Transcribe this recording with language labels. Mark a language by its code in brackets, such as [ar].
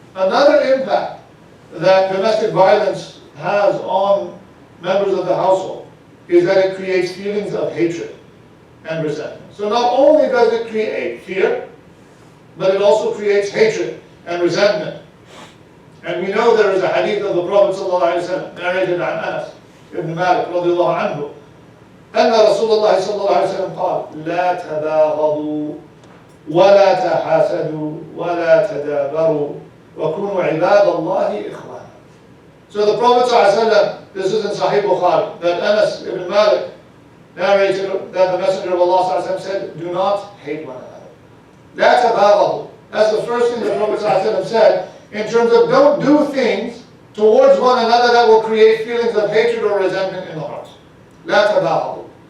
[en] Another impact that domestic violence has on members of the household is that it creates feelings of hatred and resentment. So not only does it create fear, but it also creates hatred and resentment. And we know there is a hadith of the Prophet ﷺ, narrated by Anas ibn Malik radiallahu anhu, [ar] أن رسول الله صلى الله عليه وسلم قال لا تباغضوا ولا تحاسدوا ولا تدابروا وكونوا عباد الله إخوانا. [en] So the Prophet ﷺ, this is in Sahih Bukhari, that Anas ibn Malik narrated that the Messenger of Allah ﷺ said, do not hate one another. That's about. That's the first thing the Prophet ﷺ said in terms of don't do things towards one another that will create feelings of hatred or resentment in the heart. La tabaghadu.